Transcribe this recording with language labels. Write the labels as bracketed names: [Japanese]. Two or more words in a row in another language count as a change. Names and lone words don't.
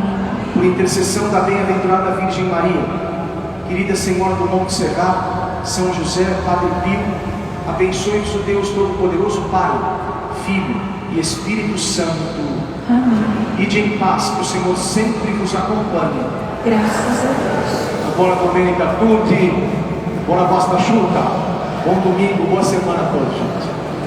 [Portuguese] Por intercessão da bem-aventurada Virgem Maria, querida Senhora do Monte Serrato, São José, Padre Pio, abençoe-vos o Deus Todo-Poderoso, Pai, Filho e Espírito Santo. Amém. Ide em paz, que o Senhor sempre vos acompanhe. Graças a Deus. [Italian] Buona domenica a tutti, buona Pasta asciutta, buon domingo, [Portuguese] boa semana a todos, gente.